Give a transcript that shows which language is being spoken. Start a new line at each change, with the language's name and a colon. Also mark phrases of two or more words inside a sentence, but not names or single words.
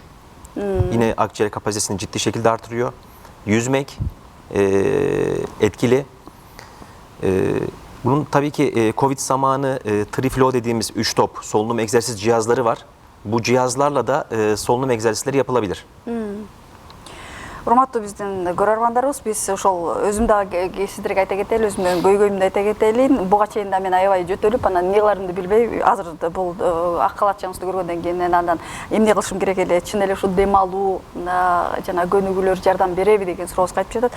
Turkish: Yine akciğer kapasitesini ciddi şekilde artırıyor. Yüzmek etkili. Bunun tabii ki Covid zamanı Triflow dediğimiz 3 top solunum egzersiz cihazları var. Bu cihazlarla da solunum egzersizleri yapılabilir.
Kyrgyz: Урматтуу биздин көрөрмандарыбыз, биз ошол өзүм дагы сиздерге айта кетели, өзүмдүн көйгөйүмдү айта кетелин. Буга чейин да мен аябай жөтөлүп, анан эмне кыларымды билбей, азыр бул ак калатчаңызды көргөндөн кийин мен андан эмне кылышым керек эле, чын эле ушу дем алуу жана көнүгүүлөр жардам береби деген сурообузга айтып жатат.